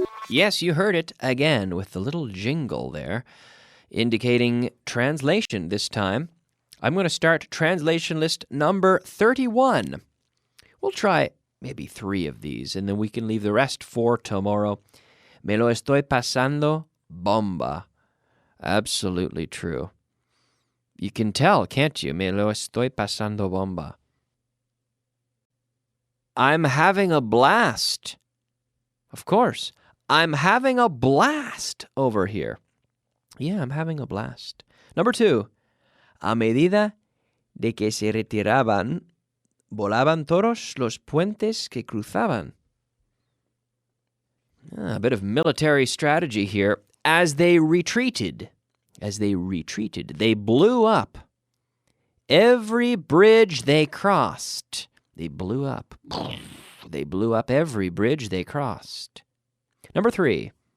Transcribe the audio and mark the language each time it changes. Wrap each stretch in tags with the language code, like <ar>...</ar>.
<en>Yes, you heard it again with the little jingle there, indicating translation this time. I'm going to start translation list number 31. We'll try maybe 3 of these, and then we can leave the rest for tomorrow.</en> <es>Me lo estoy pasando bomba.</es> <en>Absolutely true.</en> <es>You can tell, can't you? Me lo estoy pasando bomba.</es> <en>I'm having a blast. Of course. I'm having a blast over here. Yeah, I'm having a blast. Number 2.</en> <es>A medida de que se retiraban, volaban todos los puentes que cruzaban.</es> <en>A bit of military strategy here. As they retreated, they blew up every bridge they crossed. They blew up. They blew up every bridge they crossed. Number 3.</en>